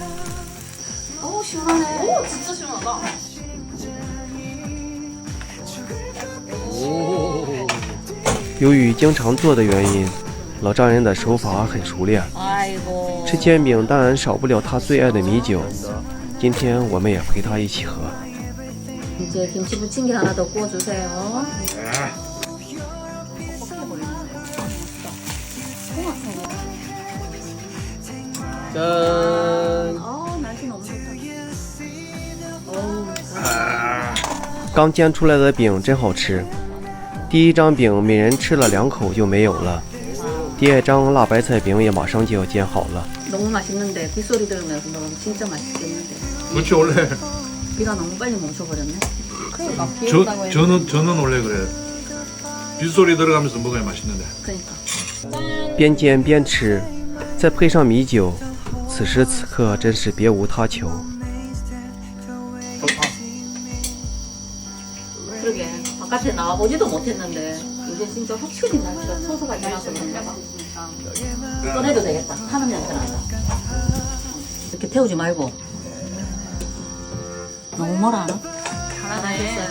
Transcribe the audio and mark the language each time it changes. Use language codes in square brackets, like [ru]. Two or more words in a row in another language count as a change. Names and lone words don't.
[zh] 由于经常做的原因，老丈人的手法很熟练。吃煎饼当然少不了他最爱的米酒，今天我们也陪他一起喝。 [ko] 이제 김치 부침개 하나 더 구워주세요. 짠! 날씨 너무 좋다. [zh] 刚煎出来的饼真好吃，第1张饼每人吃了2口就没有了，第2张辣白菜饼也马上就要煎好了。 [ko] 너무 맛있는데 빗소리 들으면서 먹으면 진짜 맛있겠는데. 그렇지 원래. 비가 너무 빨리 멈춰버렸네. 그러니까 저는 원래 그래. 빗소리 들어가면서 먹어야 맛있는데. 그러니까. [zh] 边煎边吃，再配上米酒，此时此刻真是别无他求。 [ko] 그러게 바깥에 나와보지도 못했는데 이제 진짜 확실히 날씨가 처서가 지나서 그런가 봐. 꺼내도 되겠다. 타는 냄새 난다. 이렇게 태우지 말고. 너무 멀어 않아? 잘하셨어요.